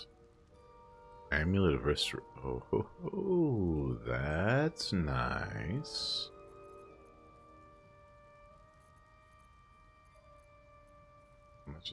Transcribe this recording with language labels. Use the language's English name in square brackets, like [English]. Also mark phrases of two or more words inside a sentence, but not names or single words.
[English] Amulet of Restor. Oh, ho, ho, that's nice. How much?